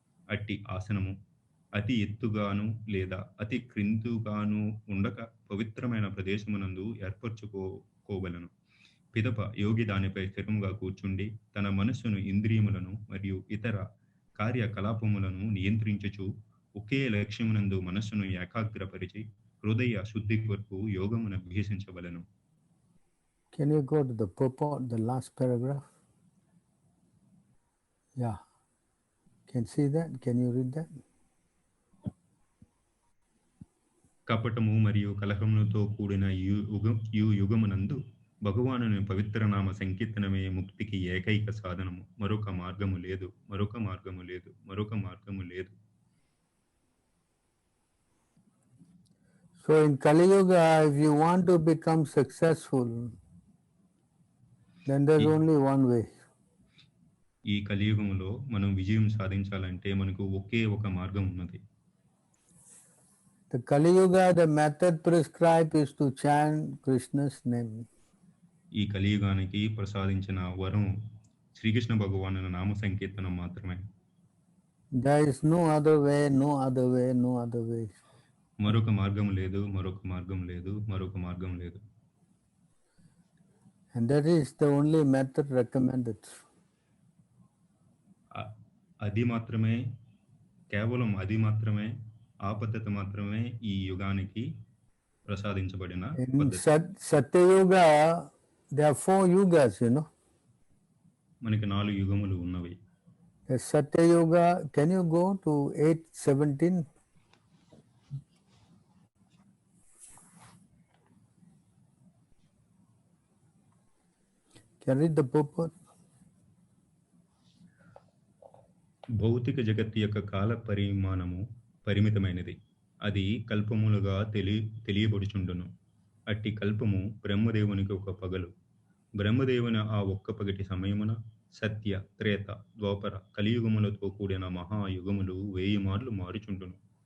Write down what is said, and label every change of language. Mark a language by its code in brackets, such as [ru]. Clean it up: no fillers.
[te] అట్టి ఆసనము అతి ఎత్తుగాను లేదా అతి క్రిందుగాను ఉండక పవిత్రమైన ప్రదేశమునందు ఏర్పరచుకోవలెను. పిదప యోగి దానిపై స్థిరముగా కూర్చుండి తన మనస్సును ఇంద్రియములను మరియు ఇతర కార్యకలాపములను నియంత్రించుచు ఒకే లక్ష్యమునందు మనస్సును ఏకాగ్రపరిచి హృదయ శుద్ధి కొరకు యోగమును అభ్యసించవలెను. [en] Can you go to the purport, the last paragraph? Yeah. Can you see that? Can you read that? [te] కపటము మరియు కలహములతో కూడిన యుగమునందు భగవానుని పవిత్ర నామ సంకీర్తనమే ముక్తికి ఏకైక సాధనము. మరొక మార్గము లేదు, మరొక మార్గము లేదు, మరొక మార్గము లేదు. [en] So in Kali Yuga, if you want to become successful, then there's only one way. [te] ఈ కలియుగంలో మనం విజయం సాధించాలంటే మనకు ఒకే ఒక మార్గం ఉన్నది. [en] The Kali Yuga, the method prescribed is to chant Krishna's name. [te] ఈ కలియుగానికి ప్రసాదించిన వరం శ్రీకృష్ణ భగవాను నామ సంకీర్తనం మాత్రమే. [en] There is no other way, no other way, no other way. [te] మరొక మార్గం లేదు, మరొక మార్గం లేదు, మరొక మార్గం లేదు. [en] And that is the only method recommended. [te] అది మాత్రమే, కేవలం అది మాత్రమే, ఆ పద్ధతి మాత్రమే ఈ యుగానికి ప్రసాదించబడిన [en] In [te] పద్ధతి. [en] Satya Yuga, there are 4 yugas, you know. [te] మనకి 4 యుగములు ఉన్నవి. [en] The Satya Yuga, can you go to 8:17? Can you read the purport? [te] భౌతిక జగత్తు యొక్క కాల పరిమాణము పరిమితమైనది, అది కల్పములుగా తెలియబడుచుండును. అట్టి కల్పము బ్రహ్మదేవునికి ఒక పగలు. బ్రహ్మదేవుని ఆ ఒక్క పగటి సమయమున సత్య, త్రేత, ద్వాపర, కలియుగములతో కూడిన మహాయుగములు 1000 మార్లు మారుచుండును.